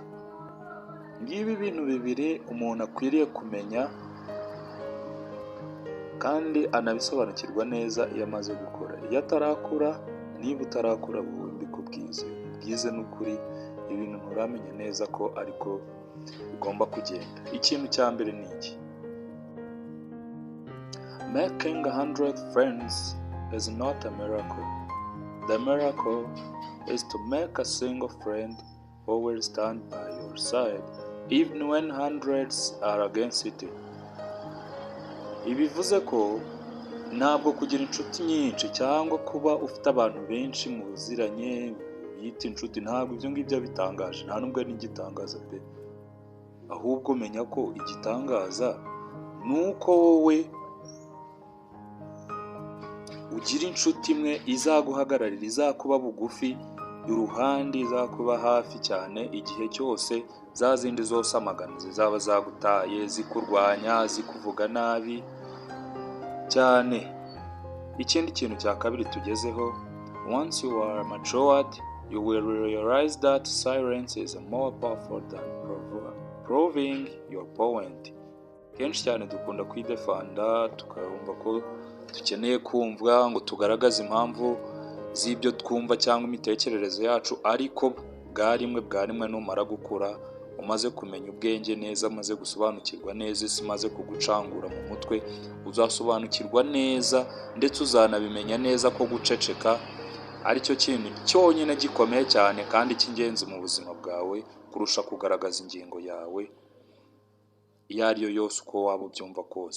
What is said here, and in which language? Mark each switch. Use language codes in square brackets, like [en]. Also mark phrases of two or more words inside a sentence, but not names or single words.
[rw] Ngibi ibintu bibiri umuntu akwiriye kumenya kandi anabisobanukirwa neza iyo amaze gukora. Iyo atarakura, niba utarakura mbikubwize n'ukuri, ibintu nturamenya neza ko ariko bigomba kugenda. Ikintu cya mbere ni iki: [en] making 100 friends is not a miracle. The miracle is to make a single friend who will stand by your side even when hundreds are against it. [rw] Ibivuze ko ntabwo kugira inshuti nyinshi cyangwa kuba ufite abantu benshi muziranye bita inshuti, ntabwo ibyo ngibyo bitangaje, nta nubwo ari igitangaza pe. Ahubwo menya ko igitangaza ni uko wowe ugira inshuti imwe izaguhagararira, izakuba bugufi iruhande, izakuba hafi cyane igihe cyose. Za zindi zose amagana zizaba zagutaye, zikurwanya, zikuvuga nabi cyane. Ikindi kintu cya kabiri tugezeho: [en] once you are matured, you will realize that silence is more powerful than proving your point. [rw] Kenshi cyane dukunda kwidefanda, tukarumva ko dukeneye kumvwa ngo tugaragaze impamvu z'ibyo twumva cyangwa imitekerereze yacu, ariko bwa rimwe numara gukura, umaze kumenya ubwenge neza, umaze gusobanukirwa neza, isi imaze kugucangura mu mutwe, uzasobanukirwa neza ndetse uzanabimenya neza ko guceceka ari cyo kintu cyonyine gikomeye cyane kandi cy'ingenzi mu buzima bwawe kurusha kugaragaza ingingo yawe iyo ari yo yose uko waba ubyumva kose.